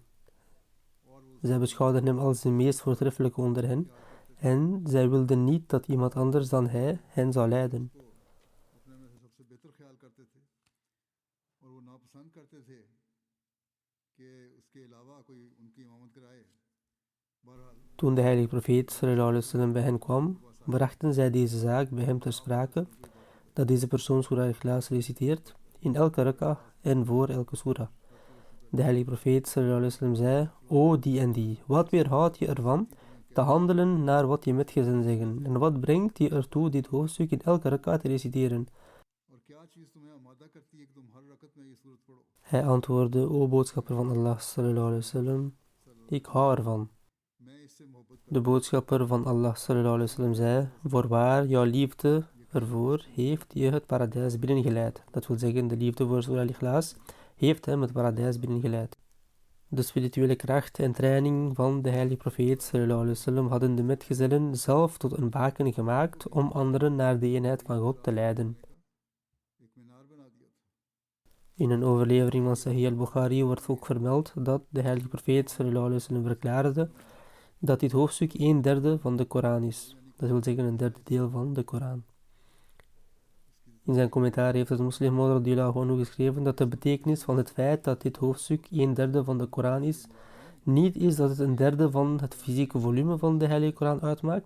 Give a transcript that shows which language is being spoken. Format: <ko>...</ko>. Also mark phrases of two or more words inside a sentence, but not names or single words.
<nl>Zij beschouwden hem als de meest voortreffelijke onder hen en zij wilden niet dat iemand anders dan hij hen zou leiden. Toen de heilige profeet</nl> <ar>صلى الله عليه وسلم</ar> <nl>bij hen kwam, brachten zij deze zaak bij hem ter sprake, dat deze persoon Surah Al-Ikhlas reciteert in elke rak'a en voor elke surah. De heilige profeet</nl> <ar>صلى الله عليه وسلم</ar> <nl>zei: o die en die, wat weerhoudt je ervan te handelen naar wat je metgezellen zeggen, en wat brengt je ertoe dit hoofdstuk in elke rak'a te reciteren? Hij antwoordde: o boodschapper van Allah</nl> <ar>صلى الله عليه وسلم,</ar> <nl>ik hou ervan. De boodschapper van Allah</nl> <ar>صلى الله عليه وسلم</ar> <nl>zei: voorwaar, jouw liefde ervoor heeft je het paradijs binnengeleid. Dat wil zeggen, de liefde voor Surah Al-Ikhlas heeft hem het paradijs binnengeleid. De spirituele kracht en training van de heilige profeet</nl> <ar>صلى الله عليه وسلم</ar> <nl>hadden de metgezellen zelf tot een baken gemaakt om anderen naar de eenheid van God te leiden. In een overlevering van Sahih al-Bukhari wordt ook vermeld dat de heilige profeet</nl> <ar>صلى الله عليه وسلم</ar> <nl>verklaarde dat dit hoofdstuk 1/3 van de Koran is. Dat wil zeggen een 1/3 deel van de Koran. In zijn commentaar heeft het moslimmodder</nl> <ar>رضي الله عنه</ar> <nl>geschreven dat de betekenis van het feit dat dit hoofdstuk 1/3 van de Koran is, niet is dat het 1/3 van het fysieke volume van de Heilige Koran uitmaakt.</nl>